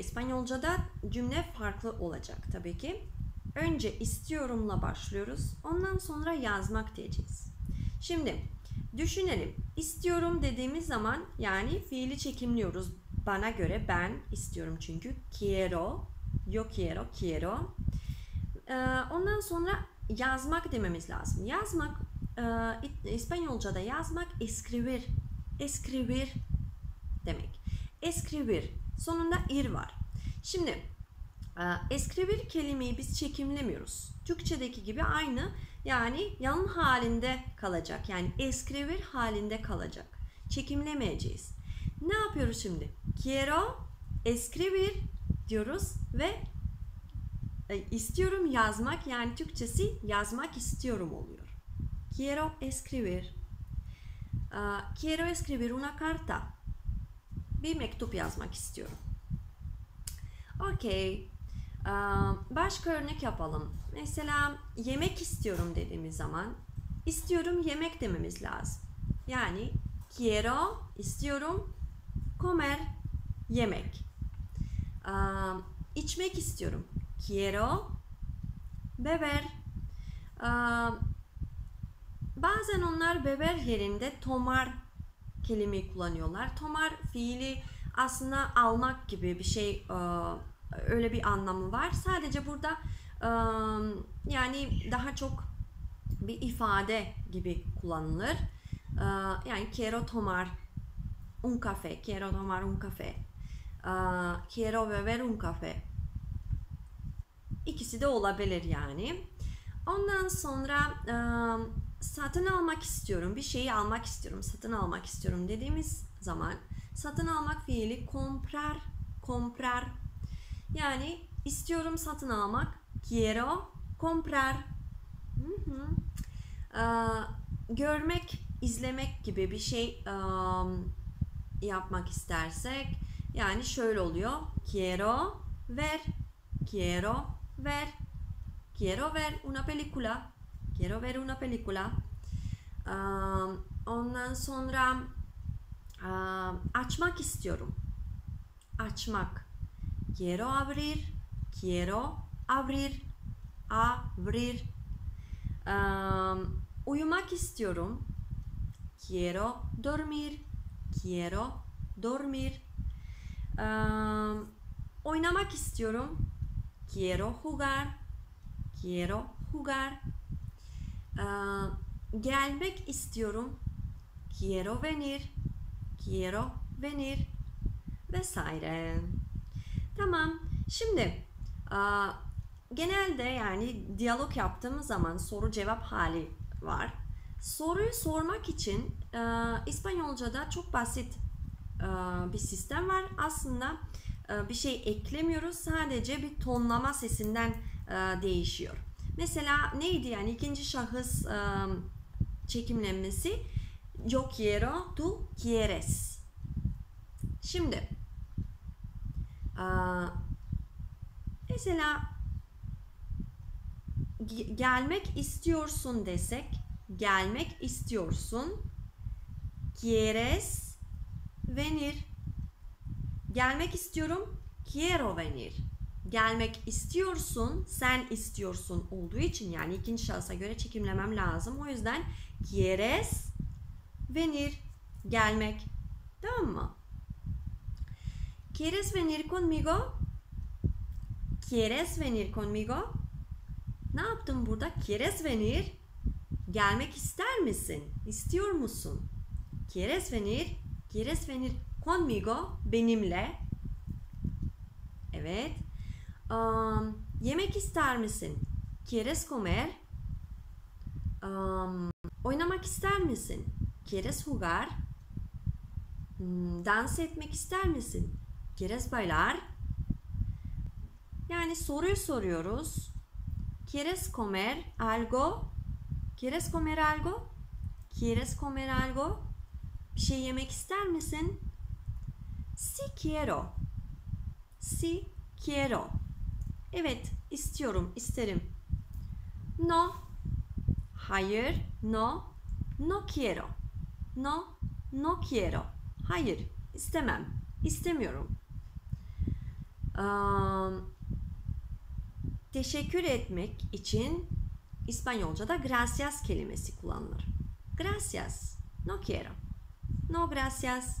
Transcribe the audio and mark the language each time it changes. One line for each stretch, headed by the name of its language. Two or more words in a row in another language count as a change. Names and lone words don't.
Turkish: İspanyolca'da cümle farklı olacak tabii ki. Önce istiyorumla başlıyoruz. Ondan sonra yazmak diyeceğiz. Şimdi düşünelim. İstiyorum dediğimiz zaman yani fiili çekimliyoruz. Bana göre ben istiyorum çünkü.
Spanish: Quiero, yo quiero, quiero.
Turkish: Ondan sonra yazmak dememiz lazım. Yazmak, İspanyolca'da yazmak escribir. Escribir demek. Escribir. Sonunda ir var. Şimdi escribir kelimeyi biz çekimlemiyoruz. Türkçedeki gibi aynı, yani yan halinde kalacak. Yani escribir halinde kalacak. Çekimlemeyeceğiz. Ne yapıyoruz şimdi?
Spanish: Quiero escribir
Turkish: diyoruz ve istiyorum yazmak, yani Türkçesi yazmak istiyorum oluyor.
Spanish: Quiero escribir. Quiero escribir una carta.
Turkish: Bir mektup yazmak istiyorum. Okey. Başka örnek yapalım. Mesela yemek istiyorum dediğimiz zaman istiyorum yemek dememiz lazım. Yani quiero istiyorum Comer, yemek. İçmek istiyorum.
Spanish: Quiero beber.
Turkish: Bazen onlar beber yerinde tomar kelimeyi kullanıyorlar. Tomar fiili aslında almak gibi bir şey, öyle bir anlamı var. Sadece burada yani daha çok bir ifade gibi kullanılır.
Spanish: Yani quiero tomar un café, quiero tomar un café, quiero beber un café.
Turkish: İkisi de olabilir yani. Ondan sonra satın almak istiyorum, bir şeyi almak istiyorum, satın almak istiyorum dediğimiz zaman satın almak fiili
Spanish: comprar, comprar.
Turkish: Yani istiyorum satın almak,
Spanish: quiero comprar.
Turkish: Görmek, izlemek gibi bir şey yapmak istersek yani şöyle oluyor.
Spanish: Quiero ver, quiero ver, quiero ver una película, quiero ver una película.
Turkish: Ondan sonra açmak istiyorum. Açmak.
Spanish: Quiero abrir, quiero abrir, abrir.
Turkish: Uyumak istiyorum.
Spanish: Quiero dormir, quiero dormir.
Turkish: Oynamak istiyorum.
Spanish: Quiero jugar, quiero jugar.
Turkish: Gelmek istiyorum.
Spanish: Quiero venir, quiero venir vesaire.
Turkish: Tamam. Şimdi genelde yani diyalog yaptığımız zaman soru cevap hali var. Soruyu sormak için İspanyolca'da çok basit bir sistem var. Aslında bir şey eklemiyoruz. Sadece bir tonlama sesinden değişiyor. Mesela neydi yani ikinci şahıs çekimlenmesi?
Spanish: Yo quiero, tú quieres.
Turkish: Şimdi mesela gelmek istiyorsun desek, gelmek istiyorsun,
Spanish: quieres venir.
Turkish: Gelmek istiyorum,
Spanish: quiero venir.
Turkish: Gelmek istiyorsun, sen istiyorsun olduğu için yani ikinci şahısa göre çekimlemem lazım. O yüzden
Spanish: quieres venir,
Turkish: gelmek. Tamam mı?
Spanish: ¿Quieres venir conmigo? ¿Quieres venir conmigo?
Turkish: Ne yaptım burada?
Spanish: ¿Quieres venir?
Turkish: Gelmek ister misin? İstiyor musun?
Spanish: ¿Quieres venir? ¿Quieres venir conmigo?
Turkish: Benimle. Evet. Yemek ister misin?
Spanish: ¿Quieres comer?
Turkish: Oynamak ister misin?
Spanish: ¿Quieres jugar?
Turkish: Dans etmek ister misin?
Spanish: ¿Quieres bailar?
Turkish: Yani soruyu soruyoruz.
Spanish: ¿Quieres comer algo? ¿Quieres comer algo? ¿Quieres comer algo?
Turkish: Bir şey yemek ister misin?
Spanish: Sí quiero. Sí quiero.
Turkish: Evet, istiyorum, isterim. No. Hayır,
Spanish: no. No quiero. No, no quiero.
Turkish: Hayır, istemem. İstemiyorum. Teşekkür etmek için İspanyolca'da gracias kelimesi kullanılır.
Spanish: Gracias. No quiero. No gracias.